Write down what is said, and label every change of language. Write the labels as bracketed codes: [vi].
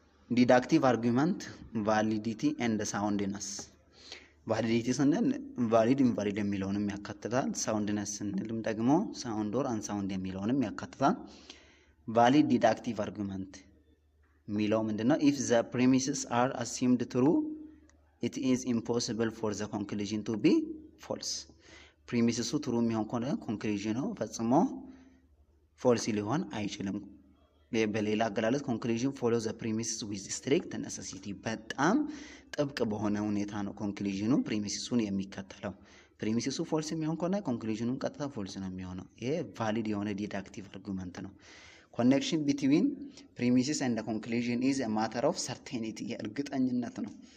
[am] ዲዳክቲቭ አርጊውመንት ቫሊዲቲ ኤንድ ሳውንድነስ ቫሊዲቲ ስንል ቫሊድ ኢንቫሊድ የሚለውንም ያካትታል። ሳውንድነስ ስንልም ደግሞ ሳውንድ ኦር አንሳውንድ የሚለውንም ያካትታል። ቫሊድ ዲዳክቲቭ አርጊውመንት የሚለው ምንድነው? [en] if the premises are assumed true it is impossible for the conclusion to be false. [am] ፕሪሚስሱ ትሩ የሚሆን ከሆነ ኮንክሉዥኑ ፈጽሞ ፎልስ ሊሆን አይችልም። በሌላ አገላለጽ ኮንክሉዥን ፎሎ ዘ ፕሪሚስስ ዊዝ ስትሪክት ኔሴሲቲ በጣም ጥብቅ በሆነ ሁኔታ ነው ኮንክሉዥኑ ፕሪሚስሱን የሚከተለው። ፕሪሚስሱ ፎልስ የሚሆን ከሆነ ኮንክሉዥኑን ቀጥታ ፎልስ ነው የሚሆነው። ይሄ ቫሊድ የሆነ ዲዳክቲቭ አርጊውመንት ነው። ኮኔክሽን ቢትዊን ፕሪሚስስ ኤንድ ኮንክሉዥን ኢዝ [en] a matter of certainty [am] የእርግጠኝነት ነው